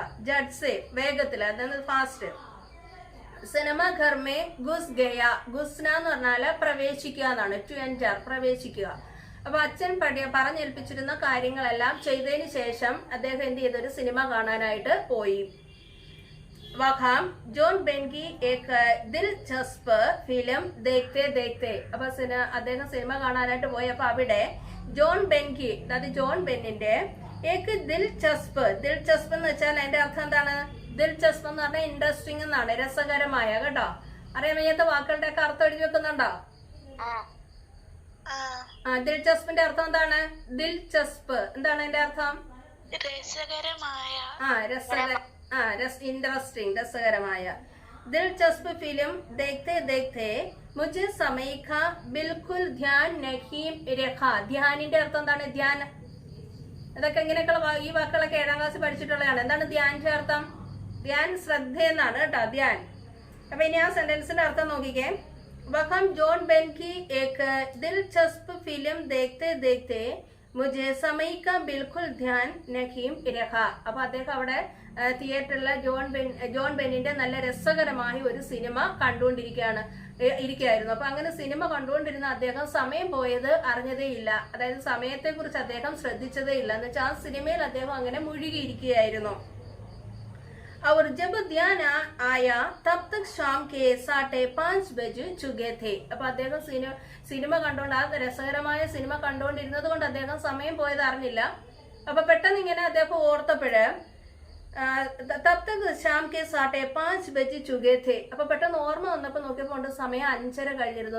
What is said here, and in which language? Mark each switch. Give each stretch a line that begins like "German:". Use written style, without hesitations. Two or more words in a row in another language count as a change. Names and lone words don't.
Hindi: जड से
Malayalam: വേഗത്തില്, അതായത് ഫാസ്റ്റ്.
Hindi: सिनेमा घर में घुस गया.
Malayalam: ഗുസ്ന എന്ന് പറഞ്ഞാല് പ്രവേശിക്കുക എന്നാണ്,
English: to enter,
Malayalam: പ്രവേശിക്കുക. അപ്പൊ അച്ഛൻ പറഞ്ഞേൽപ്പിച്ചിരുന്ന കാര്യങ്ങളെല്ലാം ചെയ്തതിന് ശേഷം അദ്ദേഹം എന്ത് ചെയ്തൊരു സിനിമ കാണാനായിട്ട് പോയി.
Hindi: वहाँ जॉन बेन की एक दिलचस्प फिल्म देखते देखते.
Malayalam: അപ്പൊ അദ്ദേഹം സിനിമ കാണാനായിട്ട് പോയി. അപ്പൊ അവിടെ ജോൺ ബെൻകി, അതായത് ജോൺ ബെന്നിന്റെ
Hindi: एक दिलचस्प.
Malayalam: ദിൽചസ്പ് എന്ന് വെച്ചാൽ അതിന്റെ അർത്ഥം എന്താണ്, ദിൽചസ്പ് എന്ന് പറഞ്ഞാൽ ഇൻട്രസ്റ്റിംഗ് എന്നാണ്, രസകരമായ കേട്ടോ. അറിയാൻ വയ്യാത്ത വാക്കുകളുടെ ഒക്കെ അർത്ഥം എഴുതി വെക്കുന്നുണ്ടോ? ദിൽചസ്പിന്റെ അർത്ഥം എന്താണ്? ദിൽചസ്പ് എന്താണ് അതിന്റെ അർത്ഥം? രസകരമായ. इंटरेस्टिंग, रसकरമായ.
Hindi: दिलचस्प फिल्म देखते देखते मुझे समय का बिल्कुल ध्यान नहीं रखा.
Malayalam: ധ്യാനിന്റെ അർത്ഥം എന്താണ്? ധ്യാൻ. ഇതൊക്കെ ഇങ്ങനെയൊക്കെയുള്ള ഈ വാക്കുകളൊക്കെ 7ാം ക്ലാസ്സിൽ പഠിച്ചിട്ടുള്ളതാണ്. എന്താണ് ധ്യാനിന്റെ അർത്ഥം? ധ്യാൻ ശ്രദ്ധ എന്നാണ് കേട്ടോ, ധ്യാൻ. അപ്പൊ ഇനി ആ സെന്റൻസിന്റെ അർത്ഥം നോക്കിക്കേ.
Hindi: वहाँ जॉन बेन की एक दिलचस्प फिल्म देखते देखते मुझे समय का बिल्कुल ध्यान नहीं रखा.
Malayalam: അപ്പൊ അദ്ദേഹം അവിടെ തിയേറ്ററിലെ ജോൺ ബെന്നിന്റെ നല്ല രസകരമായ ഒരു സിനിമ ഇരിക്കുകയായിരുന്നു. അപ്പൊ അങ്ങനെ സിനിമ കണ്ടുകൊണ്ടിരുന്ന അദ്ദേഹം സമയം പോയത് അറിഞ്ഞതേ ഇല്ല. അതായത് സമയത്തെ കുറിച്ച് അദ്ദേഹം ശ്രദ്ധിച്ചതേ ഇല്ല. എന്ന് വെച്ചാൽ ആ സിനിമയിൽ അദ്ദേഹം അങ്ങനെ മുഴുകിയിരിക്കുകയായിരുന്നു.
Hindi: और जब ध्यान आया तब तक शाम के 5:30 बज चुके थे.
Malayalam: അപ്പൊ അദ്ദേഹം സിനിമ കണ്ടുകൊണ്ട്, ആ രസകരമായ സിനിമ കണ്ടുകൊണ്ടിരുന്നത് കൊണ്ട് അദ്ദേഹം സമയം പോയത് അറിഞ്ഞില്ല. അപ്പൊ പെട്ടെന്ന് ഇങ്ങനെ അദ്ദേഹം ഓർത്തപ്പോഴ്
Hindi: तब तक शाम के 5:30 बज चुके थे.
Malayalam: അപ്പൊ പെട്ടെന്ന് ഓർമ്മ വന്നപ്പോ നോക്കിയപ്പോൾ സമയം 5:30 കഴിഞ്ഞിരുന്നു.